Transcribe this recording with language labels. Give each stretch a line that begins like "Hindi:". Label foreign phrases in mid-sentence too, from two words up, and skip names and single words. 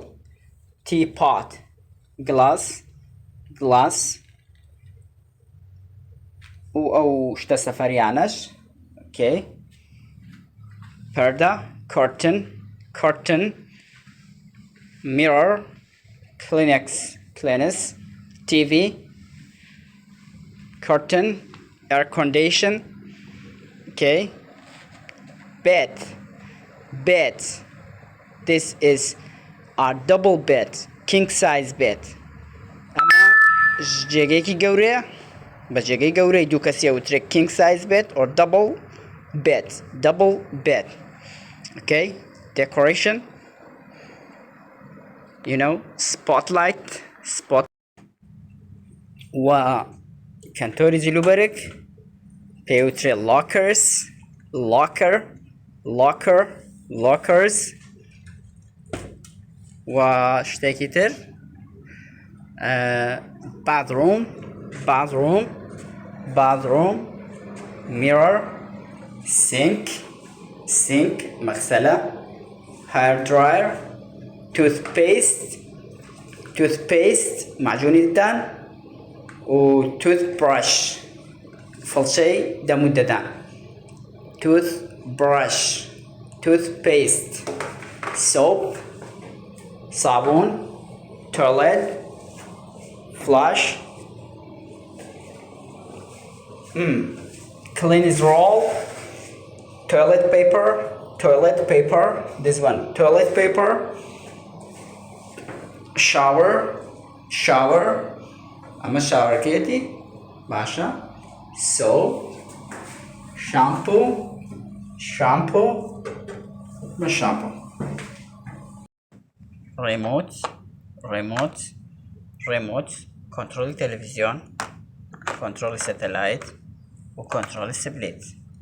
English: tea pot, glass, glass
Central Kurdish: و ئەو شتە سەفەریانەش. ئۆکەی. پەردە،
English: curtain, curtain. mirror, Kleenex, Kleenex. TV، curtain, air condition. Okay. Bed, bed. This is a double bed, king size bed.
Central Kurdish: ئەمە جێگەیەکی گەورەیە، بە جێگەی گەورەی دوو کەسیە وترێت
English: king size bed or double bed, double bed. Okay. Decoration, you know, spotlight, spot.
Central Kurdish: و کەنتۆری جلوبەرێک پێوترێ
English: lockers, locker, locker, lockers.
Central Kurdish: و شتێکی تر
English: bathroom, bathroom, bathroom. Mirror, sink, sink مغسلة. hair dryer, toothpaste, toothpaste
Central Kurdish: معجونی ددان
English: و toothbrush
Central Kurdish: فڵچەی دەمودەدان.
English: toothbrush, toothpaste. soap صابون. toilet, flush. cleanse roll, toilet paper, toilet paper. This one, toilet paper. shower, shower.
Central Kurdish: ئەمە شاوەرەکەیەتی باشە.
English: soap, shampoo, shampoo. مە shampoo. remote, remote, remote.
Central Kurdish: کۆنتڕۆلی تەلەڤیزیۆن، کۆنتڕۆلی سەتەلایت و کۆنتڕۆلی سبلیت.